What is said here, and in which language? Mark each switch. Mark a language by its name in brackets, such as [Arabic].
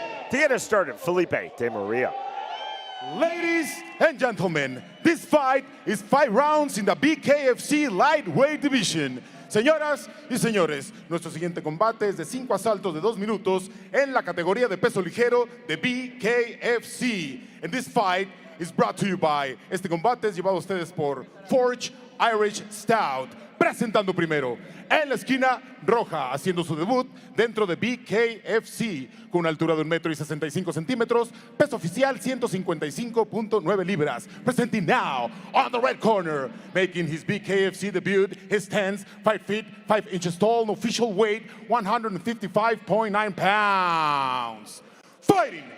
[English] To get us started, Felipe De Maria. Ladies and gentlemen, this fight is 5 rounds in the BKFC lightweight division. [Spanish] Señoras y señores, nuestro siguiente combate es de 5 asaltos de 2 minutos en la categoría de peso ligero de BKFC. [English] And this fight is brought to you by, [Spanish] este combate es llevado a ustedes por [English] Forged Irish Stout. [Spanish] Presentando primero, en la esquina roja, haciendo su debut dentro de BKFC, con una altura de 1,65 metros, peso oficial 155.9 libras. [English] Presenting now, on the red corner, making his BKFC debut, his stance, 5 feet, 5 inches tall, official weight, 155.9 pounds. Fighting